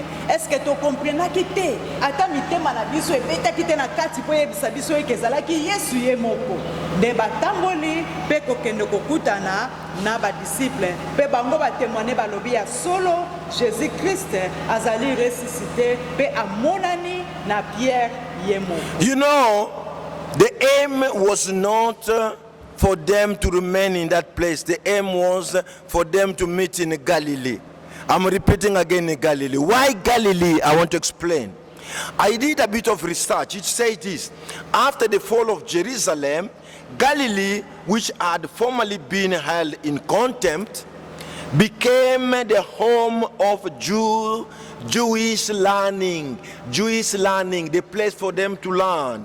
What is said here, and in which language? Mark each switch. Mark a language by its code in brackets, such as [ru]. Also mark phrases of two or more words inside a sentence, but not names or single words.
[fr] Est-ce que [ln] to comprenaki te ata mitema na biso ebetaki te na kati po yebisa biso eke ezalaki Yesu ye moko nde batamboli pe kokende kokutana na badisciple pe bango batémoigner balobi ya solo Jésus Christ azali ressuscité pe amonani na Pierre ye moko. [en] You know, the aim was not for them to remain in that place. The aim was for them to meet in Galilee. I'm repeating again in Galilee. Why Galilee? I want to explain. I did a bit of research. It says this: after the fall of Jerusalem, Galilee, which had formerly been held in contempt, became the home of Jewish learning, the place for them to learn.